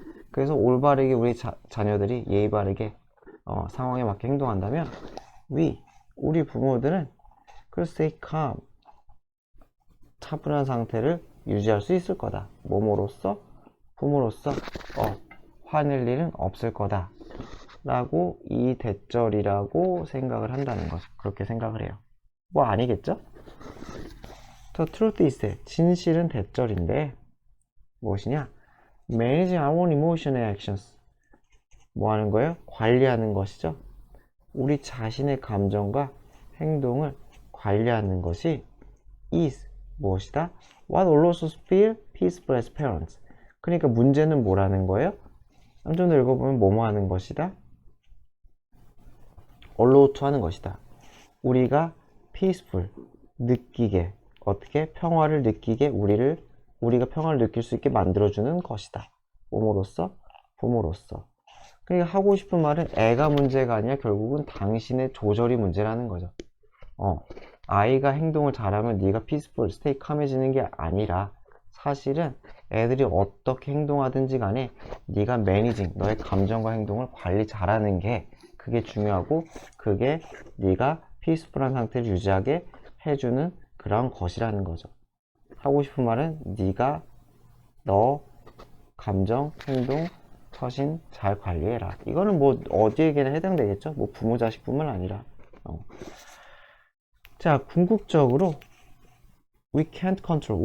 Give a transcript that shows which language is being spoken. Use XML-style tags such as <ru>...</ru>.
<ko>그래서 올바르게 우리 자녀들이 예의 바르게 상황에 맞게 행동한다면 우리 부모들은 그 stay calm 차분한 상태를 유지할 수 있을 거다. 뭐뭐로써 부모로서 화낼 일은 없을 거다 라고 이 대절이라고 생각을 한다는 거죠. 그렇게 생각을 해요. 뭐 아니겠죠?</ko> <en>The truth is that</en> <ko>진실은 대절인데 무엇이냐?</ko> <en>Managing our emotion and actions</en> <ko>뭐 하는 거예요? 관리하는 것이죠. 우리 자신의 감정과 행동을 관리하는 것이 is 무엇이다?</ko> <en>What allows us feel peaceful as parents</en> <ko>그러니까 문제는 뭐라는 거예요? 좀 더 읽어보면 뭐뭐 하는 것이다?</ko> <en>allow to</en> <ko>하는 것이다. 우리가 peaceful 느끼게 어떻게 평화를 느끼게 우리가 평화를 느낄 수 있게 만들어주는 것이다. 뭐뭐로써? 부모로서. 그러니까 하고 싶은 말은 애가 문제가 아니라 결국은 당신의 조절이 문제라는 거죠. 아이가 행동을 잘하면 네가 peaceful,</ko> <en>stay calm</en> <ko>해지는 게 아니라 사실은 애들이 어떻게 행동하든지 간에 네가 managing, 너의 감정과 행동을 관리 잘하는 게 그게 중요하고 그게 네가 peaceful한 상태를 유지하게 해주는 그런 것이라는 거죠. 하고 싶은 말은 네가 너 감정, 행동, 처신 잘 관리해라. 이거는 뭐 어디에게나 해당되겠죠. 뭐 부모 자식뿐만 아니라. 자, 궁극적으로</ko> <en>we can't control.</en>